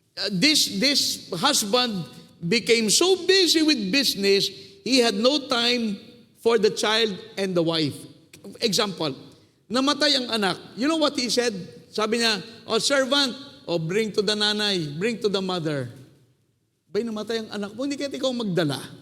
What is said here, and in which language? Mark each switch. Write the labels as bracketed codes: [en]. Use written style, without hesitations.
[en] This husband became so busy with business, he had no time for the child and the wife. [tl] Example, namatay ang anak. [en] You know what he said? [tl] Sabi niya, [en] servant, bring to the nanay, bring to the mother. [tl] Bay, namatay ang anak mo, hindi kaya ikaw magdala.